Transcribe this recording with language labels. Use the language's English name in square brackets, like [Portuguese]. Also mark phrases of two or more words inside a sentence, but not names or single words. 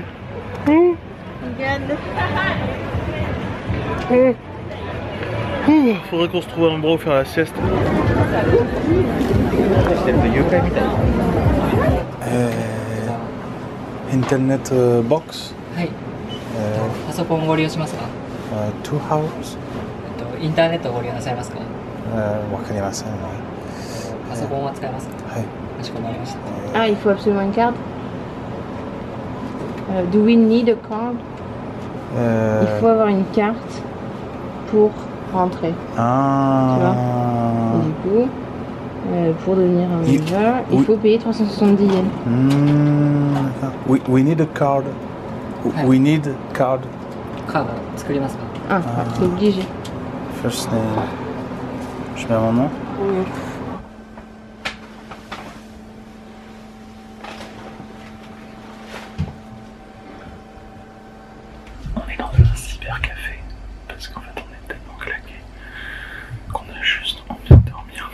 [French] Oh. Oh. Faudrait qu'on se trouve un endroit où faire la sieste. [English] Internet box. [Japanese] はい。パソコンをご利用しますか [English] ？2 hours。 [Japanese] インターネットをご利用なさいますか？わかりません。パソコンは使えますか？はい。かしこまりました。 [French] Ah, il faut absolument une carte. [English] Do we need a card? [French] Il faut avoir une carte pour rentrer. Ah. Tu vois? Et du coup, pour devenir un member, il faut payer 370 yens. [English] We need a card. We need card. [Japanese] カード作りますか？ [French] Ah, c'est obligé. [English] First name. [French] Je mets mon nom. On est dans un cybercafé parce qu'en fait on est tellement claqué qu'on a juste envie de dormir.